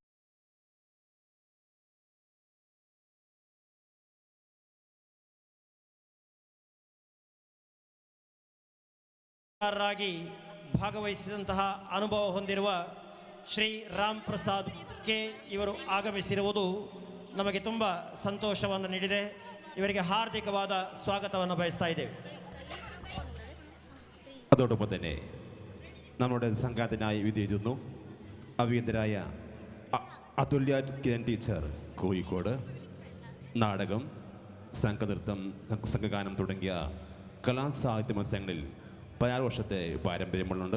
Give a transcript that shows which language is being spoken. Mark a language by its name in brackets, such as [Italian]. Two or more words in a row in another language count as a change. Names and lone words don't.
[Kannada] ಭಾಗವಹಿಸಿದಂತಹ ಅನುಭವ ಹೊಂದಿರುವ ಶ್ರೀ ರಾಮ್ ಪ್ರಸಾದ್ ಕೆ ಇವರು ಆಗಮಿಸಿರುವುದು ನಮಗೆ ತುಂಬ ಸಂತೋಷವನ್ನು ನೀಡಿದೆ. ಇವರಿಗೆ ಹಾರ್ದಿಕವಾದ ಸ್ವಾಗತವನ್ನು ಬಯಸ್ತಾ ಇದ್ದೇವೆ. [Malayalam] അതോടൊപ്പം തന്നെ നമ്മുടെ സംഘാടനായി വിധിയെഴുതുന്നു അഭിയന്തരായ അതുല്യ കിരൺ ടീച്ചർ കോഴിക്കോട്. നാടകം, സംഘനൃത്തം, സംഘഗാനം തുടങ്ങിയ കലാസാഹിത്യ മത്സരങ്ങളിൽ 16 വർഷത്തെ പാരമ്പര്യമുള്ളുണ്ട്.